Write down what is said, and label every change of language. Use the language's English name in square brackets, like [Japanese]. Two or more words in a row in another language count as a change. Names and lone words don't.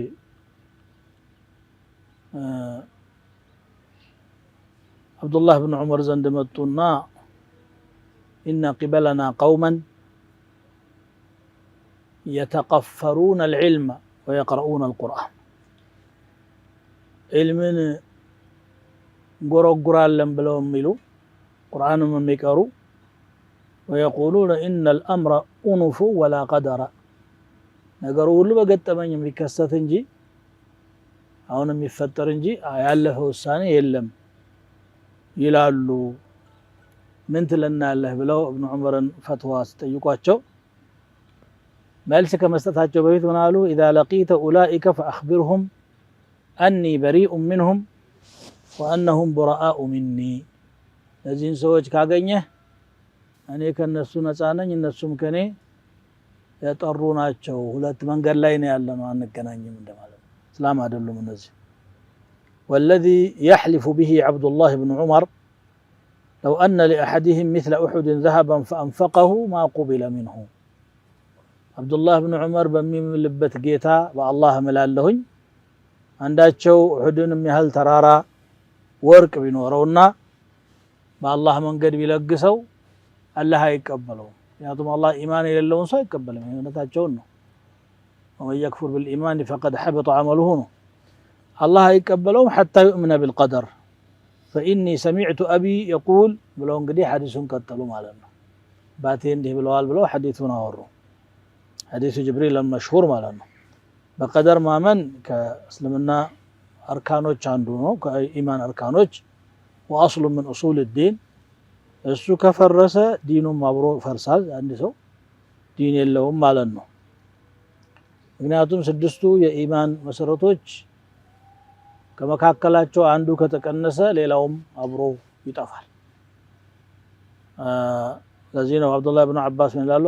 [Amharic] አብዱላህ ብን ዑመር ዘንድ መጡና [Arabic] إنه قبلنا قوم يتقفرون العلم ويقرؤون القرآن [Amharic] ዒልምን ጎረጉራለን ብለው የሚሉ ቁርአንም የሚቀሩ [Arabic] ويقولون إن الأمر أنف ولا قدر [Amharic] ነገሩ ሁሉ በገጠመኝ የሚከሰት እንጂ አሁን የሚፈጠር እንጂ ያለፈ ውሳኔ የለም ይላሉ። ምን ትለናለህ ብለው ኢብኑ ዑመርን ፈትዋ ሲጠይቋቸው መልስ ከመስጠታቸው በፊት ምን አሉ? [Arabic] إذا لقيت أولئك فأخبرهم أني بريء منهم وأنهم براء مني [Amharic] እነዚህን ሰዎች ካገኘህ እኔ ከነሱ ነፃ ነኝ እነሱም ከኔ የጠሩ ናቸው። ሁለት መንገድ ላይ ነው ያለነው አንገናኝም እንደማለት ነው። እስላም አይደሉም እነዚህ። [Arabic] والذي يحلف به عبد الله بن عمر لو أن لأحدهم مثل أحد ذهبا فأنفقه ما قبل منه [Amharic] عبد الله بن عمر በሚምልበት ጌታ በአላህ እምላለሁኝ አንዳቸው ኡሁድን የሚያህል ተራራ ወርቅ ቢኖረውና በአላህ መንገድ ቢለግሰው አላህ አይቀበለውም። ምክንያቱም አላህ ኢማን የሌለውን ሰው አይቀበልም። እውነታቸውን ነው። [Arabic] ومن يكفر بالإيمان فقد حبط عمله [Amharic] ነው። አላህ አይቀበለውም [Arabic] حتى يؤمن بالقدر فإني سمعت أبي يقول [Amharic] ብለው እንግዲህ ሐዲሱን ቀጠሉ ማለት ነው። ባቴ እንዲህ ብለዋል ብለው ሐዲሱን አወሩ። ሐዲሱ ጅብሪል መሽሁር ማለት ነው። በቀደር ማመን ከእስልምና አርካኖች አንዱ ነው። ከኢማን አርካኖች [Arabic] وأصل من أصول الدين [Amharic] እሱ ከፈረሰ ዲኑም አብሮ ፈርሳል። አንድ ሰው ዲን የለውም ማለት ነው። ምክንያቱም ስድስቱ የኢማን መሰረቶች ከመካከላቸው አንዱ ከተቀነሰ ሌላውም አብሮ ይጠፋል። ለዚህ ነው አብዱላህ ብን አባስ ምን ይላሉ?